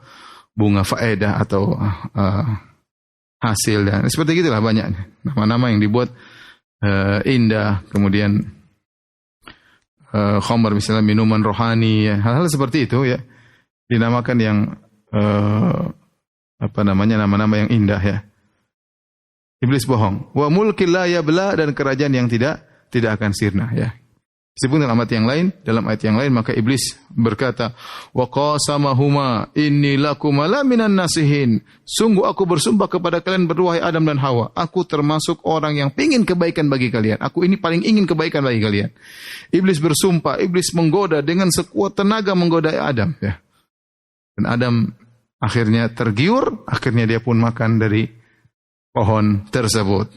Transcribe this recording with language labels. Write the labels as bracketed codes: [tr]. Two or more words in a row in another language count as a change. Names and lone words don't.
[id] Bunga faedah atau hasil dan seperti gitulah banyak nama-nama yang dibuat indah. Kemudian khamr misalnya minuman rohani, ya. Hal-hal seperti itu ya dinamakan yang nama-nama yang indah ya. Iblis bohong. [ar] وملك لا يبلى, [id] dan kerajaan yang tidak akan sirna ya. Disebut dalam ayat yang lain maka iblis berkata, [ar] وقاسمهما إني لكم لمن الناصحين. [id] Sungguh aku bersumpah kepada kalian berdua, Adam dan Hawa, aku termasuk orang yang ingin kebaikan bagi kalian. Aku ini paling ingin kebaikan bagi kalian. Iblis bersumpah, iblis menggoda dengan sekuat tenaga menggoda Adam ya. Dan Adam akhirnya tergiur, akhirnya dia pun makan dari pohon tersebut.